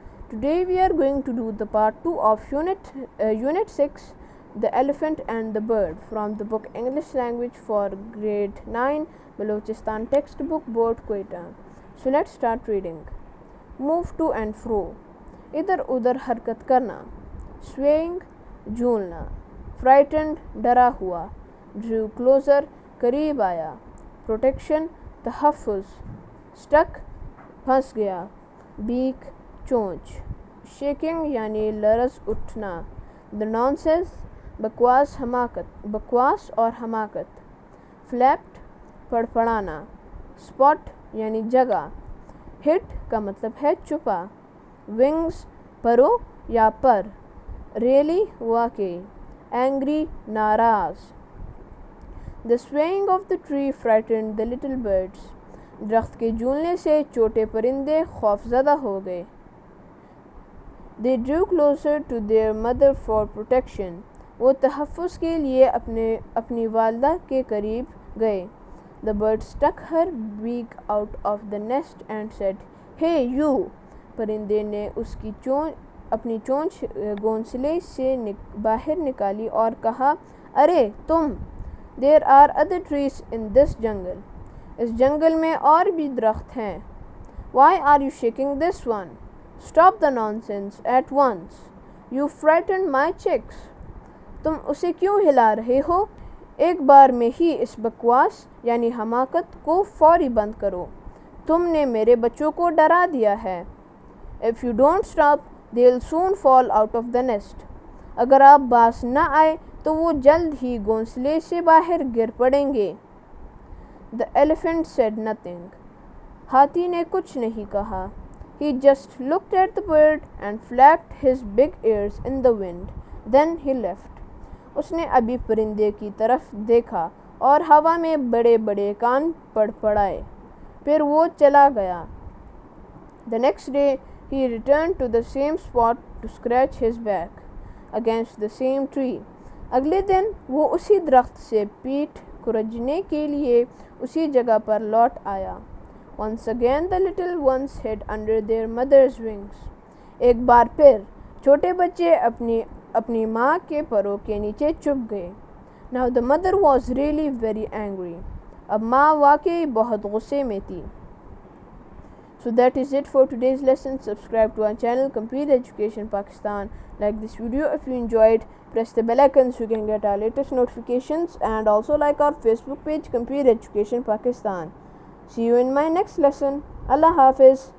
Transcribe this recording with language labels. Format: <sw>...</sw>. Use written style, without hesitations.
<en>Today we are going to do the part 2 of Unit 6, The Elephant and the Bird, from the book English Language for Grade 9, Balochistan Textbook Board Quetta. So let's start reading. Move to and fro.</en> <ur>ادھر ادھر حرکت کرنا.</ur> <en>Swaying, جھولنا. Frightened, ڈرا ہوا. Drew closer, قریب آیا. Protection, تحفظ. Stuck, پھنس گیا. Beak, چونچ.</en> <ur>Shaking یعنی لرز اٹھنا. The nonsense, بکواس اور حماقت.</ur> <en>Flapped, پھڑپھڑانا.</en> <ur>Spot یعنی جگہ. Hit کا مطلب ہے چھپا. Wings, پروں یا پر.</ur> <en>Really, واقعی. Angry, ناراض. The swaying of the tree frightened the little birds.</en> <ur>درخت کے جھولنے سے چھوٹے پرندے خوفزدہ ہو گئے.</ur> <en>They drew closer to their mother for protection.</en> <ur>وہ تحفظ کے لیے اپنی والدہ کے قریب گئے.</ur> <en>The bird stuck her beak out of the nest and said, "Hey you!"</en> <ur>پرندے نے اپنی چونچ گھوںسلے سے باہر نکالی اور کہا، "ارے تم!"</ur> <en>There are other trees in this jungle.</en> <ur>اس جنگل میں اور بھی درخت ہیں.</ur> <en>Why are you shaking this one? Stop the nonsense at once. You frightened my chicks.</en> <ur>تم اسے کیوں ہلا رہے ہو؟ ایک بار میں ہی اس بکواس یعنی حماقت کو فوری بند کرو. تم نے میرے بچوں کو ڈرا دیا ہے.</ur> <en>If you don't stop, they'll soon fall out of the nest.</en> <ur>اگر آپ باز نہ آئے تو وہ جلد ہی گھونسلے سے باہر گر پڑیں گے.</ur> <en>The elephant said nothing.</en> <ur>ہاتھی نے کچھ نہیں کہا.</ur> <en>He just looked at the bird and flapped his big ears in the wind. Then he left.</en> <ur>اس نے ابھی پرندے کی طرف دیکھا اور ہوا میں بڑے بڑے کان پڑپڑائے. پھر وہ چلا گیا.</ur> <en>The next day he returned to the same spot to scratch his back against the same tree.</en> <ur>اگلے دن وہ اسی درخت سے پیٹھ کھرچنے کے لیے اسی جگہ پر لوٹ آیا.</ur> <en>Once again the little ones hid under their mother's wings.</en> <ur>ایک بار پھر چھوٹے بچے اپنی ماں کے پروں کے نیچے چھپ گئے.</ur> <en>Now the mother was really very angry.</en> <ur>اب ماں واقعی بہت غصے میں تھی.</ur> <en>So that is it for today's lesson. Subscribe to our channel Computer Education Pakistan. Like this video if you enjoyed. Press the bell icon so you can get our latest notifications, and also like our Facebook page Computer Education Pakistan. See you in my next lesson. Allah Hafiz.</en>